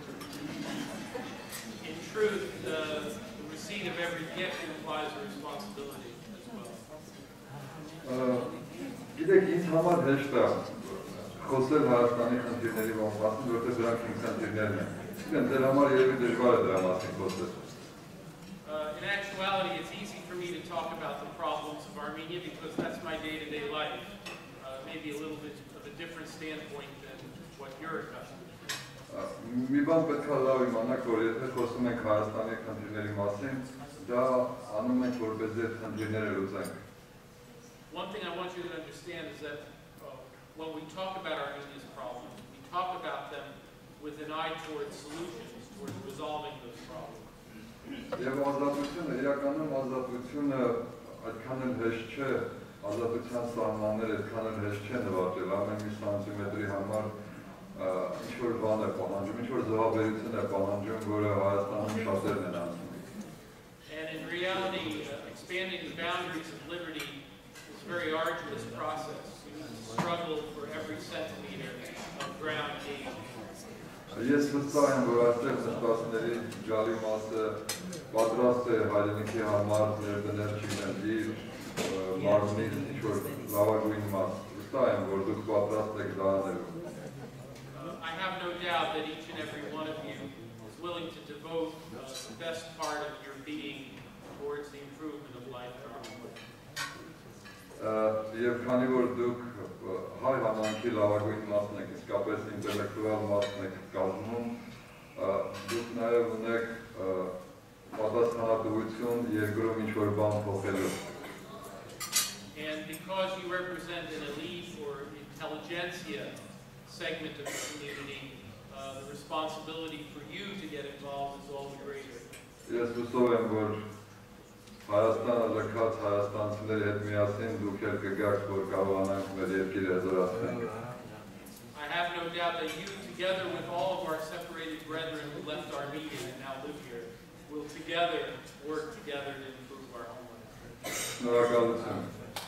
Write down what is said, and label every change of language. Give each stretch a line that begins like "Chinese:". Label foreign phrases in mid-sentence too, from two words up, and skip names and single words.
English: In truth, the receipt of every gift implies a responsibility as well.
Armenian: Գիտեք, ինձ համար հեշտ է խոսել Հայաստանի խնդիրների մասին, որտեղ դրանք իմ խնդիրներն են։ Իսկ դեր համար երևի դժվար է դրա մասին խոսել։
English: In actuality, it's easy for me to talk about the problems of Armenia because that's my day-to-day life. Maybe a little bit of a different standpoint than what you're accustomed to.
Armenian: Մի բան պետք է լավ իմանաք, որ եթե խոսում ենք Հայաստանի խնդիրների մասին, դա անում ենք, որպեսզի այդ խնդիրները լուծենք։
English: One thing I want you to understand is that when we talk about Armenia's problems, we talk about them with an eye towards solutions, towards resolving those problems.
Armenian: Եվ ազատությունը, իրականում ազատությունը այդքան էլ հեշտ չէ, ազատության սահմանները այդքան էլ հեշտ չէ նվաճել, ամեն մի սանտիմետրի համար ինչ-որ բան է պահանջում, ինչ-որ զոհաբերություն է պահանջում, որը Հայաստանում շատերն են անցնում։
English: And in reality, expanding the boundaries of liberty is a very arduous process. struggle for every centimeter of ground gained.
Armenian: Ես վստահ եմ, որ այստեղ նստածների ջալի մասը պատրաստ է հայրենիքի համար ներդնել չինել մարմնի ինչ-որ լավագույն մաս։ Վստահ եմ, որ դուք պատրաստ եք դա անելու։
English: I have no doubt that each and every one of you is willing to devote the best part of your being towards the improvement of life in our home.
Armenian: Եվ քանի որ դուք հայ համայնքի լավագույն մասն եք, իսկապես ինտելեկտուալ մասն եք կազմում, դուք նաև ունեք պատասխանատվություն երկրում ինչ-որ բան փոխելու։
English: And because you represent an elite or intelligentsia segment of the community, the responsibility for you to get involved is all the greater.
Armenian: Ես հուսով եմ, որ Հայաստանը լքած հայաստանցիների հետ միասին դուք էլ կգաք, որ կարողանանք մեր երկիրը հզորացնել։
English: I have no doubt that you, together with all of our separated brethren who left Armenia and now live here, will together work together to improve our homeland.
Armenian: Շնորհակալություն։